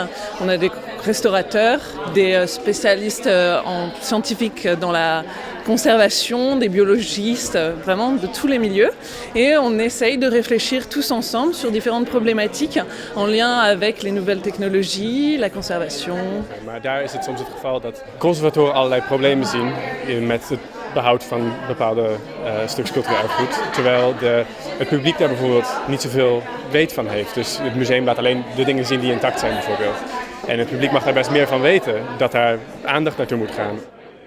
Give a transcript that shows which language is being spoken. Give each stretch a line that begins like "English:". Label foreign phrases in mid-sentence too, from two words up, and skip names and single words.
French: On a des restaurateurs, des spécialistes en scientifiques dans la conservation, des biologistes, vraiment de tous les milieux. Et on essaye de réfléchir tous ensemble sur différentes problématiques en lien avec les nouvelles technologies, la conservation.
Dutch: Maar daar is het soms het geval dat conservatoren allerlei problemen zien met het behoud van bepaalde stuks cultureel erfgoed. Terwijl het publiek daar bijvoorbeeld niet zoveel weet van heeft. Dus het museum laat alleen de dingen zien die intact zijn bijvoorbeeld. En het publiek mag daar best meer van weten, dat daar aandacht naartoe moet gaan.